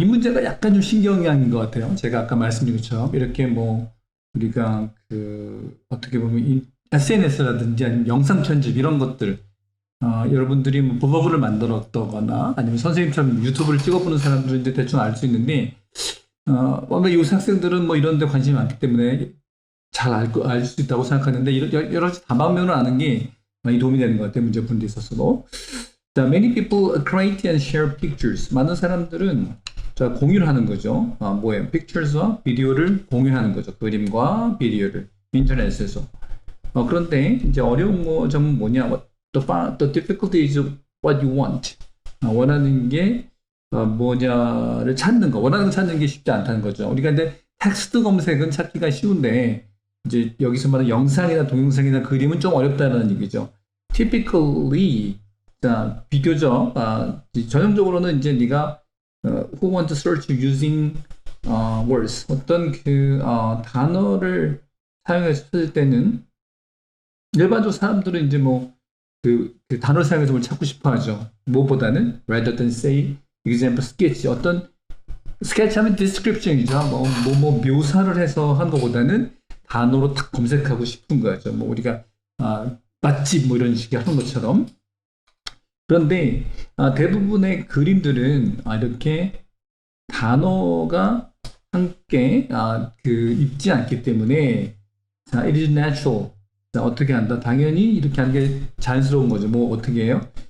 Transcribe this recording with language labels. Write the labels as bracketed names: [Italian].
[Korean] 이 문제가 약간 좀 신경향인 것 같아요. 제가 아까 말씀드린 것처럼 이렇게 뭐 우리가 어떻게 보면 SNS라든지 아니면 영상 편집 이런 것들 여러분들이 뭐 블로그를 만들었다거나 아니면 선생님처럼 유튜브를 찍어보는 사람들은 이제 대충 알 수 있는데 아마 요새 학생들은 뭐 이런 데 관심이 많기 때문에 잘 알 수 있다고 생각하는데 여러 가지 다방면을 아는 게 많이 도움이 되는 것 같아요. 문제 푸는 데 있어서도. [English] 자, many people create and share pictures. [Korean] 많은 사람들은 공유를 하는 거죠. 뭐예요? pictures와 비디오를 공유하는 거죠. 그림과 비디오를 인터넷에서. 그런데 이제 어려운 점은 뭐냐? [English] The difficulty is what you want. [Korean] 원하는 게 뭐냐를 찾는 거. 원하는 거 찾는 게 쉽지 않다는 거죠. 우리가 근데 텍스트 검색은 찾기가 쉬운데 이제 여기서 말하는 영상이나 동영상이나 그림은 좀 어렵다는 얘기죠. Typically, 자, 비교적 전형적으로는 이제 네가 [English] who want to search using words [Korean] 어떤 단어를 사용해서 찾을 때는 일반적으로 사람들은 이제 뭐 그 단어를 사용해서 뭘 찾고 싶어 하죠. 뭐보다는 [English] rather than say example sketch [Korean] 어떤 sketch하면 description이죠. 뭐 묘사를 해서 한 것보다는 단어로 딱 검색하고 싶은 거죠. 뭐 우리가 맛집 뭐 이런 식의 하는 것처럼. 그런데 대부분의 그림들은 이렇게 단어가 함께 있지 않기 때문에 자, [English] it is natural. [Korean] 자, 어떻게 한다? 당연히 이렇게 하는 게 자연스러운 거죠. 뭐 어떻게 해요?